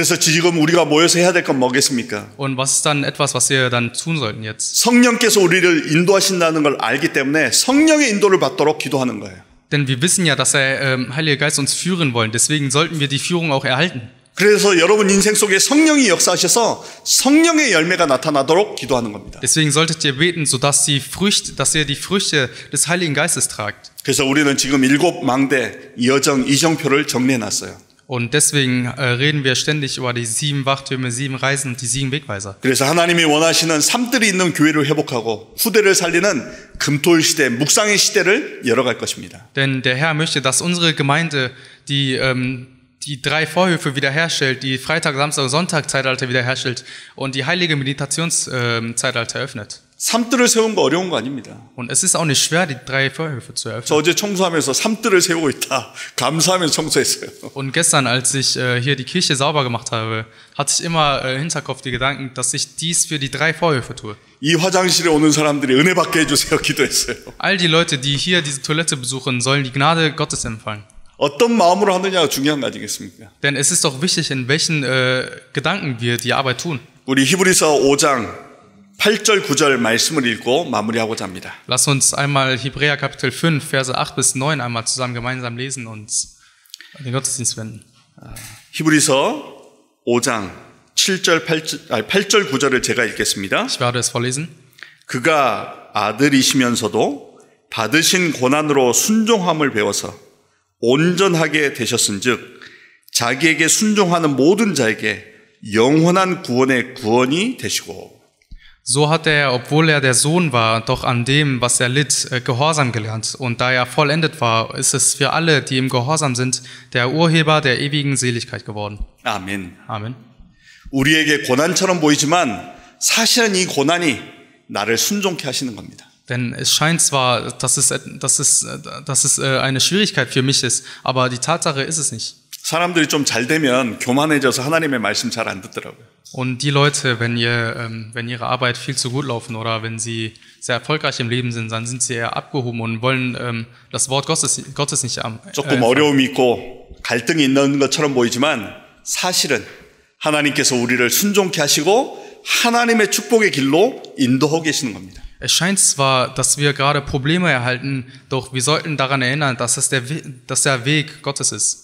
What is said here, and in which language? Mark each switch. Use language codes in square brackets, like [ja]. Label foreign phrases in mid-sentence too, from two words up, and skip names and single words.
[ko] 그래서 지금 우리가 모여서 해야 될 건 뭐겠습니까? [de] Und was ist dann etwas, was wir dann tun sollten jetzt? [ko] 성령께서 우리를 인도하신다는 걸 알기 때문에 성령의 인도를 받도록 기도하는 거예요. [de] Denn wir wissen ja, dass der Heilige Geist uns führen wollen. Deswegen sollten wir die Führung auch erhalten. [ko] 그래서 여러분 인생 속에 성령이 역사하셔서 성령의 열매가 나타나도록 기도하는 겁니다. [de] Deswegen solltet ihr beten, sodass ihr die Früchte des Heiligen Geistes tragt. [ko] 그래서 우리는 지금 7망대 이정표를 정리해놨어요. [de] Und deswegen reden wir ständig über die 7 Wachtürme, 7 Reisen und die 7 Wegweiser. [ko] 그래서 하나님이 원하시는 삶들이 있는 교회를 회복하고 후대를 살리는 금토일 시대, 묵상의 시대를 열어갈 것입니다. [de] Denn der Herr möchte, dass unsere Gemeinde die 3 Vorhöfe wiederherstellt, die Freitag, Samstag, Sonntag Zeitalter wiederherstellt und die heilige Meditationszeitalter öffnet. [ko] 삶들을 세우는 거 어려운 거 아닙니다. [de] Und es ist auch nicht schwer, die 3 Vorhöfe zu eröffnen. [ko] 저 어제 청소하면서 삶들을 세우고 있다. 감사하면서 청소했어요. [de] Und gestern, als ich hier die Kirche sauber gemacht habe, hatte ich immer im Hinterkopf die Gedanken, dass ich dies für die 3 Vorhöfe tue. [ko] 이 화장실에 오는 사람들이 은혜 받게 해주세요. 기도했어요. [de] All die Leute, die hier diese Toilette besuchen, sollen die Gnade Gottes empfangen. [ko] 어떤 마음으로 하느냐가 중요한 거 아니겠습니까? [de] Denn es ist doch wichtig, in welchen Gedanken wir die Arbeit tun. [ko] 우리 히브리서 5장 8절 9절 말씀을 읽고 마무리하고자 합니다. [de] Lass uns einmal Hebräer Kapitel 5, Verse 8 bis 9 einmal zusammen gemeinsam lesen und den Gottesdienst wenden. [ko] 히브리서 5장 8절 9절을 제가 읽겠습니다. [de] Ich werde es vorlesen. [ko] 그가 아들이시면서도 받으신 고난으로 순종함을 배워서 온전하게 되셨은즉 자기에게 순종하는 모든 자에게 영원한 구원의 구원이 되시고 [de] So hat er, obwohl er der Sohn war, doch an dem, was er litt, Gehorsam gelernt. Und da er vollendet war, ist es für alle, die im Gehorsam sind, der Urheber der ewigen Seligkeit geworden. [ko] 아멘. [de] Amen. [ko] 우리에게 고난처럼 보이지만 사실은 이 고난이 나를 순종케 하시는 겁니다. [de] Denn es scheint zwar, dass es eine Schwierigkeit für mich ist, aber die Tatsache ist es nicht. [ko] 사람들이 좀 잘 되면 교만해져서 하나님의 말씀 잘 안 듣더라고요. [de] Und die Leute, wenn ihre Arbeit viel zu gut laufen oder wenn sie sehr erfolgreich im Leben sind, dann sind sie eher abgehoben und wollen das Wort Gottes nicht [ko] 조금 어려움이 있고 갈등이 있는 것처럼 보이지만 사실은 하나님께서 우리를 순종케 하시고 하나님의 축복의 길로 인도하고 계시는 겁니다. [de] Es scheint zwar, dass wir gerade Probleme erhalten, doch wir sollten daran erinnern, dass der Weg Gottes ist.